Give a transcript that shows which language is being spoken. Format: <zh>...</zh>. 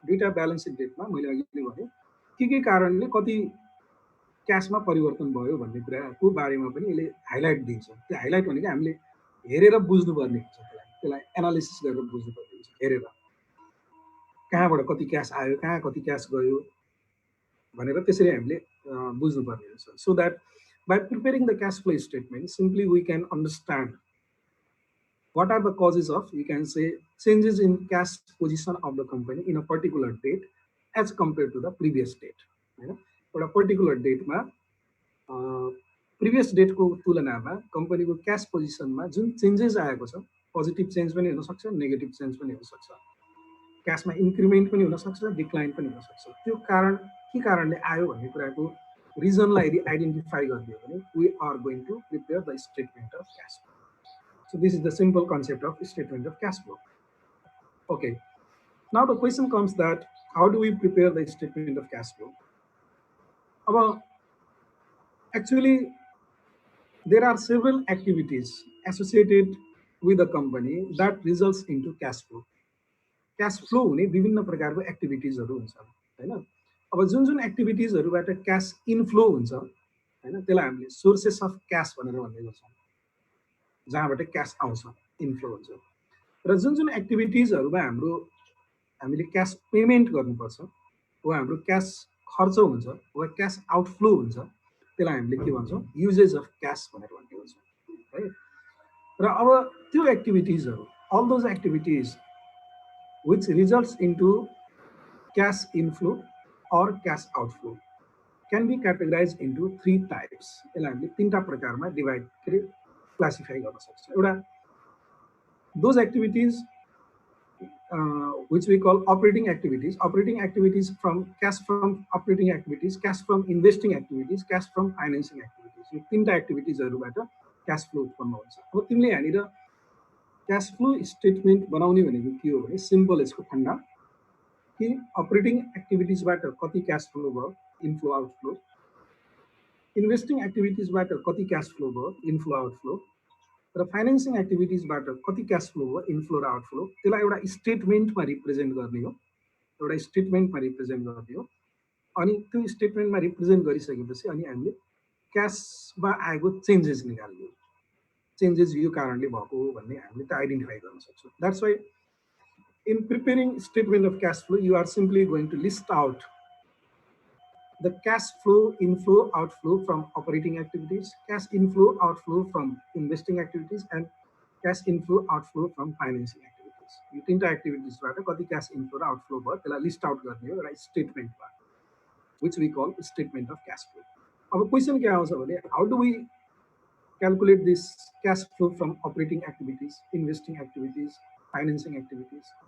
<ne>दुईवटा balance seat डेटमा मैले अघि नै भने के कारणले कति क्यासमा परिवर्तन भयो भन्ने कुराको बारेमा पनि यसले हाइलाइट दिन्छ। त्यो हाइलाइट भनेको हामीले हेरेर बुझ्नुपर्ने हुन्छ, त्यसलाई एनालिसिस गरेर बुझ्नुपर्ने हुन्छ, हेरेर कहाँबाट कति क्यास आयो, कहाँ कति क्यास गयो भनेर त्यसरी हामीले बुझ्नुपर्ने हुन्छ।</ne> <en>So that by preparing the cash flow statement, simply we can understand what are the causes of, you can say, changes in cash position of the company in a particular date as compared to the previous date.</en> <ne>एउटा particular डेटमा previous डेटको तुलनामा कम्पनीको cash पोजिसनमा जुन changes आएको छ, positive change पनि हुनसक्छ, negative change पनि हुनसक्छ, क्यासमा इन्क्रिमेन्ट पनि हुनसक्छ, डिक्लाइन पनि हुनसक्छ। त्यो कारण के कारणले आयो भन्ने कुराको रिजनलाई यदि आइडेन्टिफाई गरिदियो भने</ne> <en>We are going to prepare the statement of cash flow. So this is the simple concept of statement of cash flow. Okay, now the question comes that how do we prepare the statement of cash flow. अब actually there are several activities associated with the company that results into cash flow.</en> <ne>Cash flow हुने विभिन्न प्रकारको एक्टिभिटिजहरू हुन्छ होइन। अब जुन जुन एक्टिभिटिजहरूबाट cash inflow हुन्छ होइन, त्यसलाई हामीले सोर्सेस अफ क्यास भनेर भन्ने गर्छौँ, जहाँबाट क्यास आउँछ, इनफ्लो हुन्छ। र जुन जुन एक्टिभिटिजहरूमा हामीले क्यास पेमेन्ट गर्नुपर्छ वा हाम्रो क्यास खर्च हुन्छ वा क्यास आउटफ्लो हुन्छ, त्यसलाई हामीले के भन्छौँ, युजेज अफ क्यास भनेर भन्ने हुन्छ है। र अब त्यो एक्टिभिटिजहरू,</ne> <en>All those activities which results into cash inflow or cash outflow can be categorized into three types.</en> <ne>यसलाई हामीले तीनटा प्रकारमा डिभाइड क्लासिफाई गर्न सक्छौँ।</ne> <en>एउटा those activities which we call operating activities from cash from operating activities, cash from investing activities, cash from financing activities।</en> <ne>यो तीनटा एक्टिभिटिजहरूबाट cash flow उत्पन्न हुन्छ। अब तिमीले यहाँनिर क्यास फ्लो स्टेटमेन्ट बनाउने भनेको के हो भने सिम्पल यसको फन्डा कि अपरेटिङ एक्टिभिटिजबाट कति क्यास फ्लो भयो, इनफ्लो आउटफ्लो, इन्भेस्टिङ एक्टिभिटिजबाट कति क्यास फ्लो भयो, इनफ्लो आउटफ्लो, र फाइनेन्सिङ एक्टिभिटिजबाट कति क्यास फ्लो भयो, इनफ्लो र आउटफ्लो। त्यसलाई एउटा स्टेटमेन्टमा रिप्रेजेन्ट गर्ने हो, एउटा स्टेटमेन्टमा रिप्रेजेन्ट गर्ने हो। अनि त्यो स्टेटमेन्टमा रिप्रेजेन्ट गरिसकेपछि अनि हामीले क्यासमा आएको चेन्जेस निकाल्ने हो, चेन्जेस यो कारणले भएको हो भन्ने हामीले त आइडेन्टिफाई गर्न सक्छौँ।</ne> <en>That's why in preparing statement of cash flow, you are simply going to list out the cash flow inflow outflow from operating activities, cash inflow outflow from investing activities, and cash inflow outflow from financing activities.</en> <ne>यो तीनटा एक्टिभिटिजबाट कति cash inflow र outflow भयो त्यसलाई list out गर्ने हो एउटा स्टेटमेन्टमा,</ne> <en>which we call statement of cash flow.</en> <ne>अब क्वेसन के आउँछ भने</ne> <en>How do we calculate this cash flow from operating activities, investing activities, financing activities?</en>